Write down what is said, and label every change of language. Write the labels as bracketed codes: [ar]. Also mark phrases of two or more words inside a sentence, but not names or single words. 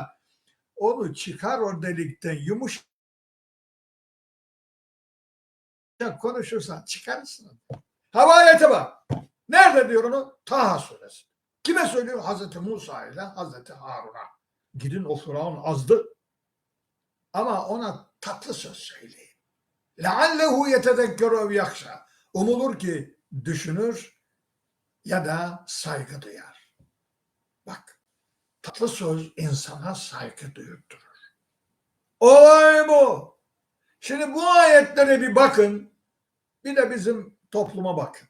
[tr] Onu çıkar o delikten yumuşak konuşursan çıkarsın. Ha, ayete bak. Nerede diyor onu? Taha suresi. Kime söylüyor? Hazreti Musa ile Hazreti Harun'a. Gidin o Firavun azdı. Ama ona tatlı söz söyleyin. [ar] لَعَلَّهُ يَتَذَكَّرُ يَخْشَى. [tr] Umulur ki düşünür ya da saygı duyar. Bak, tatlı söz insana saygı duyurturur. Olay bu. Şimdi bu ayetlere bir bakın. Bir de bizim topluma bakın.